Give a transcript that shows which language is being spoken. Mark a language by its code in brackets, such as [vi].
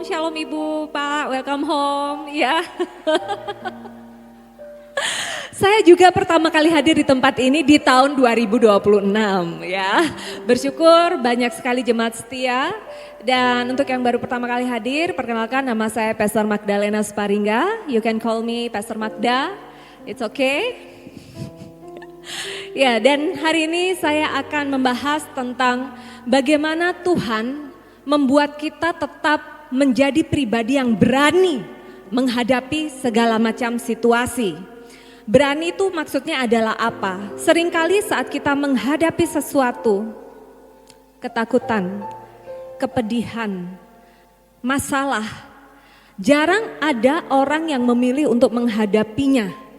[id] Shalom Ibu, Pak, welcome home. Ya. Saya juga pertama kali hadir di tempat ini di tahun 2026 ya. Bersyukur banyak sekali jemaat setia. Dan untuk yang baru pertama kali hadir, perkenalkan nama saya Pastor Magdalena Sparingga. [en] You can call me Pastor Magda, it's okay. [id] Ya, dan hari ini saya akan membahas tentang bagaimana Tuhan membuat kita tetap menjadi pribadi yang berani menghadapi segala macam situasi. Berani itu maksudnya adalah apa? Seringkali saat kita menghadapi sesuatu, ketakutan, kepedihan, masalah, jarang ada orang yang memilih untuk menghadapinya.